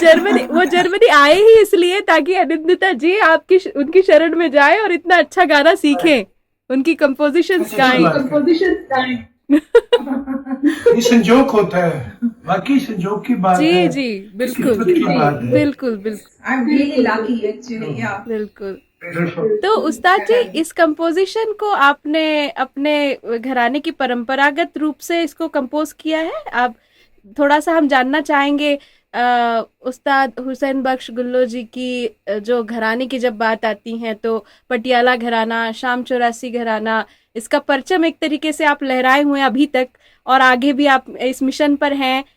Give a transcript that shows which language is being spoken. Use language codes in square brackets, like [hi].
[hi] वो जर्मनी आए ही इसलिए ताकि अनिंदिता जी आपकी उनकी शरण में जाए और इतना अच्छा गाना सीखें, उनकी कंपोजिशंस गाएं। ये संजोग होता है, बाकी संजोग की बात है। जी बिल्कुल किस्मत की बात है। बिल्कुल [en] I'm really lucky actually, yeah. [hi] बिल्कुल। तो उस्ताद जी, इस कंपोजिशन को आपने अपने घराने की परंपरागत रूप से इसको कंपोज किया है? आप थोड़ा सा हम जानना चाहेंगे। उस्ताद हुसैन बख्श गुल्लो जी की जो घराने की जब बात आती है तो पटियाला घराना, शाम 84 घराना, इसका परचम एक तरीके से आप लहराए हुए हैं अभी तक, और आगे भी आप इस मिशन पर हैं।